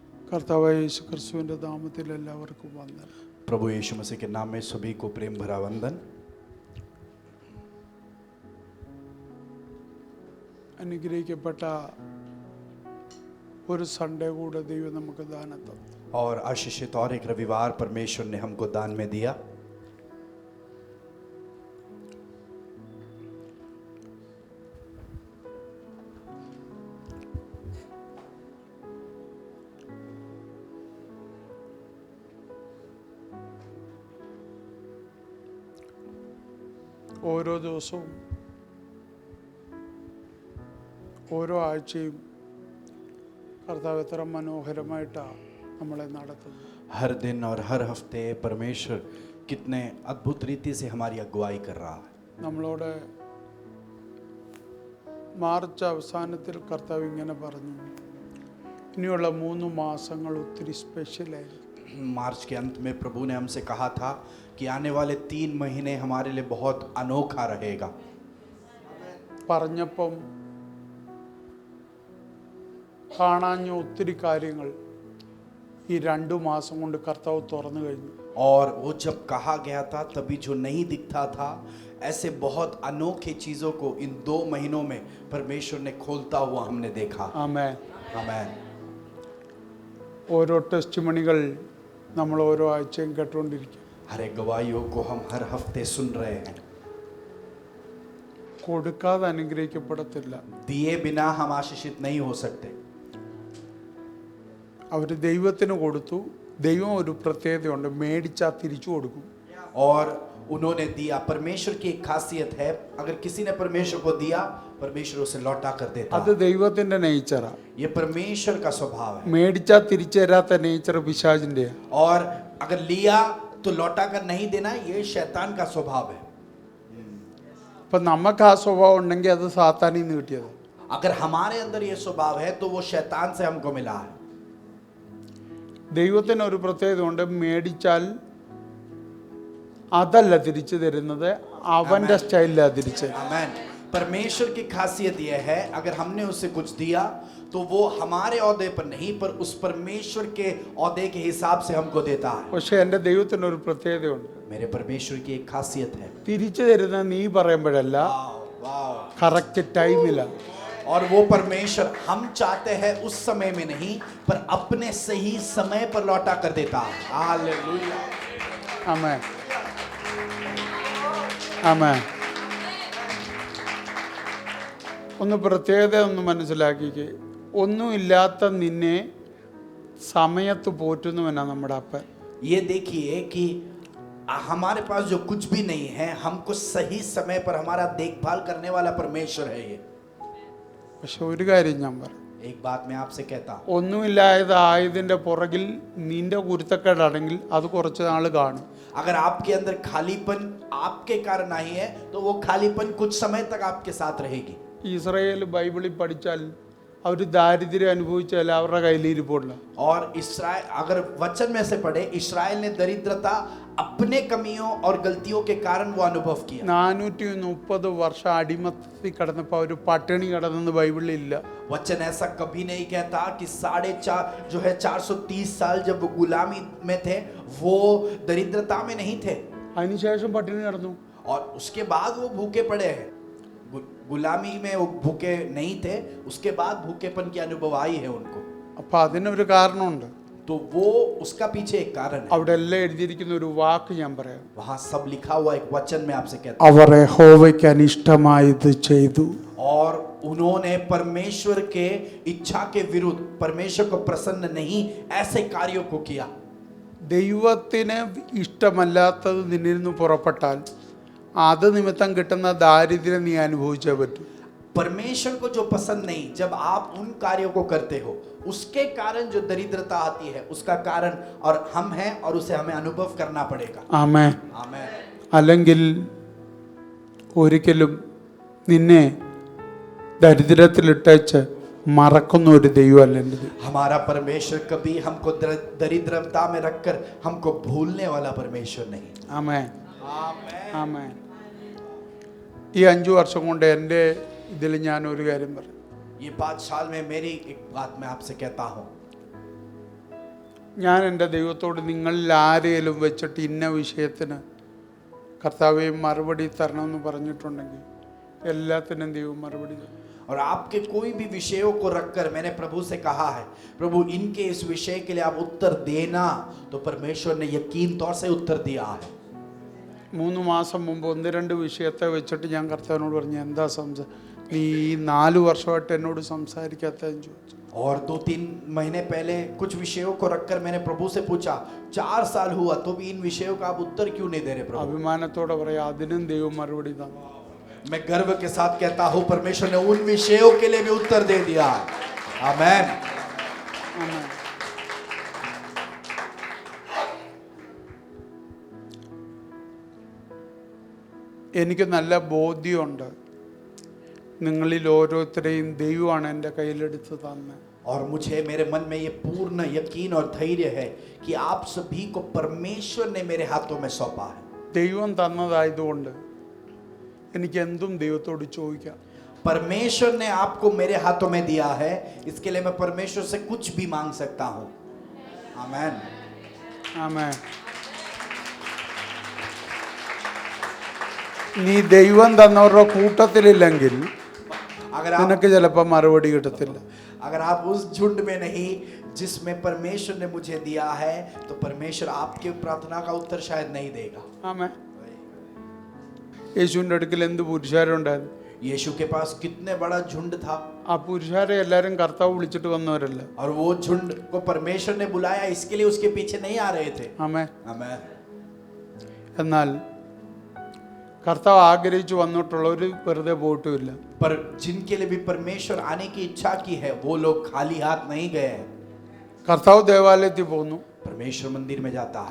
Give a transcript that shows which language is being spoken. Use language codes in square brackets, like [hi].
[ml] കർത്താവായ യേശു ക്രിസ്തുവിൻ്റെ നാമത്തിൽ എല്ലാവർക്കും വന്ദനം. [hi] प्रभु यीशु मसीह के नाम में सभी को प्रेम भरा वंदन. [ml] അനുഗ്രഹിക്കപ്പെട്ട ഒരു സൺഡേ കൂടെ ദൈവം നമുക്ക് ദാനം തന്നു. [hi] और आशीषित और एक रविवार परमेश्वर ने हमको दान में दिया. [ml] ഓരോ ദിവസവും ഓരോ ആഴ്ചയും കർത്താവ് എത്ര മനോഹരമായിട്ടാണ് നമ്മളെ നടത്തുന്നത്. [hi] हर दिन और हर हफ्ते परमेश्वर कितने अद्भुत रीति से हमारी अगुवाई कर रहा है. [ml] നമ്മളോട് മാർച്ച് അവസാനത്തിൽ കർത്താവ് ഇങ്ങനെ പറഞ്ഞു, ഇനിയുള്ള 3 മാസങ്ങൾ ഒത്തിരി സ്പെഷ്യലായിരിക്കും. [hi] मार्च के अंत में प्रभु ने हमसे कहा था कि आने वाले 3 महीने हमारे लिए बहुत अनोखा रहेगा. [ml] പറഞ്ഞപ്പം കാണാഞ്ഞ ഒത്തിരി കാര്യങ്ങൾ ഈ 2 മാസം കൊണ്ട് കർത്താവ് തുറന്നു കഴിഞ്ഞു. [hi] और वो जब कहा गया था तभी जो नहीं दिखता था ऐसे बहुत अनोखे चीजों को इन 2 महीनों में परमेश्वर ने खोलता हुआ हमने देखा. [ml] ആമേൻ. [hi] आमीन. [ml] ഓരോ ടെസ്റ്റ് മണികൾ നമ്മൾ ഓരോ ആഴ്ചയും കേട്ടുകൊണ്ടിരിക്കും. [hi] हर एक गवाहियों को हम हर हफ्ते सुन रहे हैं. [ml] കൊടുക്കാതെ അനുഗ്രഹിക്കപ്പെടത്തില്ല. [hi] दिए बिना हम आशीषित नहीं हो सकते. [ml] അവർ ദൈവത്തിന് കൊടുത്തു. ദൈവം ഒരു പ്രത്യേകതയുണ്ട്, മേടിച്ചാൽ തിരിച്ചു കൊടുക്കും. [hi] और उन्होंने दिया। परमेश्वर की एक खासियत है, अगर किसी ने परमेश्वर को दिया, परमेश्वर उसे लौटा कर देता [ml] അത് [hi] है। [ml] ദൈവത്തിൻ്റെ നേച്ചറാ. [hi] ये परमेश्वर का स्वभाव है। [ml] മേടിച്ചാൽ തിരിച്ചു തരാത്ത നേച്ചർ പിശാചിൻ്റെയാ. [hi] और अगर लिया तो लौटा कर नहीं देना, ये शैतान का स्वभाव है। [ml] അപ്പം നമുക്ക് ആ സ്വഭാവം ഉണ്ടെങ്കിൽ അത് സാത്താനിൽ നിന്ന് കിട്ടിയത്. [hi] अगर हमारे अंदर ये स्वभाव है तो वो शैतान से हमको मिला है। [ml] ദൈവത്തിന് ഒരു പ്രത്യേകത ഉണ്ട്. മേടിച്ചാൽ അതല്ല തിരിച്ചു തരുന്നത്, അവൻ്റെ സ്റ്റൈലിലാണ് തിരിച്ച്. [hi] आमेन। परमेश्वर की खासियत यह है, अगर हमने उसे कुछ दिया तो वो हमारे औहदे पर नहीं, पर उस परमेश्वर के औहदे के हिसाब से हमको देता है। [ml] പക്ഷെ എൻ്റെ ദൈവത്തിനൊരു പ്രത്യേകതയുണ്ട്. [hi] मेरे परमेश्वर की एक खासियत है। [ml] തിരിച്ചു തരുന്ന നീ പറയുമ്പോഴല്ല, वाव। കറക്റ്റ് ടൈമിലാണ്. [hi] और वो परमेश्वर हम चाहते हैं उस समय में नहीं, पर अपने सही समय पर लौटा कर देता है। हालेलुया। [ml] ആമേൻ. ആമേൻ. ഒന്ന് പ്രത്യേകത ഒന്ന് മനസ്സിലാക്കിക്കേ. ഒന്നുമില്ലാത്ത നിന്നെ സമയത്ത് പോറ്റുന്നവനാ നമ്മുടെ അപ്പൻ. [hi] ये देखिए कि हमारे पास जो कुछ भी नहीं है, हमको सही समय पर हमारा देखभाल करने वाला परमेश्वर है ये। [ml] പക്ഷെ ഒരു കാര്യം ഞാൻ പറയും, [hi] एक बात मैं आपसे कहता हूँ, [ml] ഒന്നുമില്ലായത് ആയതിൻ്റെ പുറകിൽ നിന്റെ കുരുത്തക്കേടാണെങ്കിൽ അത് കുറച്ച് നാൾ കാണും. [hi] अगर आपके अंदर खालीपन आपके कारण आई है तो वो खालीपन कुछ समय तक आपके साथ रहेगी। [ml] ഇസ്രായേൽ ബൈബിളിൽ പഠിച്ചാൽ അവർ ദാരിദ്ര്യം അനുഭവിച്ചാൽ അവരുടെ കയ്യിലിരിപ്പുള്ള. [hi] और इस्राएल, अगर वचन में से पढ़े, इस्राएल ने दरिद्रता अपने कमियों और गलतियों के कारण वो अनुभव किया। [ml] 430 വർഷം അടിമത്തത്തിൽ കിടന്നപ്പോൾ അവർ പട്ടിണി കിടന്നെന്ന് ബൈബിളിൽ ഇല്ല. [hi] वचन ऐसा कभी नहीं कहता कि 4.5 जो है 430 साल जब वो गुलामी में थे वो दरिद्रता में नहीं थे, [ml] അതിനുശേഷം പട്ടിണി കിടന്നു. [hi] और उसके बाद वो भूखे पड़े हैं। गुलामी में वो भूखे नहीं थे, उसके बाद भूखेपन की अनुभव आई है उनको। [ml] അപ്പം അതിനൊരു കാരണമുണ്ട്. [hi] तो वो उसका पीछे एक कारण है। [ml] അവിടെ എല്ലാം എഴുതിയിരിക്കുന്ന ഒരു വാക്ക് ഞാൻ പറയാം. [hi] वहां सब लिखा हुआ एक वचन में आपसे कहता [ml] അവർ യഹോവയ്ക്ക് അനിഷ്ടമായത് ചെയ്തു. [hi] हूं, और उन्होंने परमेश्वर के इच्छा के विरुद्ध, परमेश्वर को प्रसन्न नहीं ऐसे कार्यों को किया। [ml] ദൈവത്തിന് ഇഷ്ടമല്ലാത്തത് നിന്നിൽ നിന്ന് പുറപ്പെട്ടാൽ അത് നിമിത്തം കിട്ടുന്ന ദാരിദ്ര്യം നീ അനുഭവിച്ചേ പറ്റൂ. [hi] परमेश्वर को जो पसंद नहीं, जब आप उन कार्यों को करते हो, उसके कारण जो दरिद्रता आती है, उसका कारण और हम हैं, और उसे हमें अनुभव करना पड़ेगा। [ml] ആമേൻ. [hi] आमेन। [ml] അല്ലെങ്കിൽ ഒരിക്കലും നിന്നെ ദരിദ്രത്തിലിട്ടേച്ച് മറക്കുന്ന ഒരു ദൈവമല്ല എൻ്റെ ദൈവം. [hi] हमारा परमेश्वर कभी हमको दरिद्रता में रखकर हमको भूलने वाला परमेश्वर नहीं। [ml] ആമേൻ. [hi] आमेन। [ml] ആമേൻ. ഈ 5 വർഷം കൊണ്ട് എൻ്റെ ഇതിൽ ഞാൻ ഒരു കാര്യം പറയും. [hi] ये 5 साल में मेरी एक बात मैं आपसे कहता हूँ, [ml] ഞാൻ എൻ്റെ ദൈവത്തോട് നിങ്ങളിൽ ആരെങ്കിലും വെച്ചിട്ട് ഇന്ന വിഷയത്തിന് കർത്താവേ മറുപടി തരണമെന്ന് പറഞ്ഞിട്ടുണ്ടെങ്കിൽ എല്ലാത്തിനും ദൈവം മറുപടി തരും. [hi] और आपके कोई भी विषयों को रखकर मैंने प्रभु से कहा है, प्रभु इनके इस विषय के लिए आप उत्तर देना, तो परमेश्वर ने यकीन तौर से उत्तर दिया है। [ml] 3 മാസം മുമ്പ് 1-2 വിഷയത്തെ വെച്ചിട്ട് ഞാൻ കർത്താവിനോട് പറഞ്ഞു, എന്താ നീ 4 വർഷമായിട്ട് എന്നോട് സംസാരിക്കാത്തതെന്ന് ചോദിച്ചു. [hi] और 2-3 महीने पहले कुछ विषयों को रखकर मैंने प्रभु से पूछा, 4 साल हुआ तो भी इन विषयों का आप उत्तर क्यों नहीं दे रहे प्रभु? [ml] അഭിമാനത്തോടെ പറയാം, അതിനും ദൈവം മറുപടി തന്നു. [hi] मैं गर्व के साथ कहता हूँ, परमेश्वर ने उन विषयों के लिए भी उत्तर दे दिया। आमेन। [ml] ആമേൻ. എനിക്ക് നല്ല ബോധ്യമുണ്ട്, നിങ്ങളിൽ ഓരോരുത്തരെയും ദൈവമാണ് എൻ്റെ കയ്യിലെടുത്ത് തന്നെ. [hi] और मुझे मेरे मन में ये पूर्ण यकीन और धैर्य है कि आप सभी को परमेश्वर ने मेरे हाथों में सौंपा है। [ml] ദൈവം തന്നതായതുകൊണ്ട് എനിക്ക് എന്തും ദൈവത്തോട് ചോദിക്കാം. [hi] परमेश्वर ने आपको मेरे हाथों में दिया है, इसके लिए मैं परमेश्वर से कुछ भी मांग सकता हूँ। आमेन। [ml] ആമേൻ. നീ ദൈവം തന്നവരുടെ കൂട്ടത്തിലില്ലെങ്കിൽ [hi] अगर आप [ml] നിനക്ക് ചിലപ്പോൾ മറുപടി കിട്ടത്തില്ല. [hi] अगर आप उस झुंड में नहीं जिसमें परमेश्वर ने मुझे दिया है, तो परमेश्वर आपके प्रार्थना का उत्तर शायद नहीं देगा। [ml] ആമേൻ. യേശുവിൻ്റെ അടുക്കൽ എന്ത് പുരുഷാരുണ്ടായിരുന്നു? [hi] यीशु के पास कितने बड़ा झुंड था, [ml] ആ പുരുഷാരെ എല്ലാവരും കർത്താവ് വിളിച്ചിട്ട് വന്നവരല്ല. [hi] और वो झुंड को परमेश्वर ने बुलाया, इसके लिए उसके पीछे नहीं आ रहे थे। [ml] ആമേൻ. [hi] आमेन। [ml] എന്നാൽ കർത്താവ് ആഗ്രഹിച്ചു വന്നിട്ടുള്ളവർ വെറുതെ പോയിട്ടുമില്ല. [hi] पर जिनके लिए भी परमेश्वर आने की इच्छा की है वो लोग खाली हाथ नहीं गए हैं. [ml] കർത്താവ് ദേവാലയത്തിൽ പോകുന്നു. [hi] परमेश्वर मंदिर में जाता है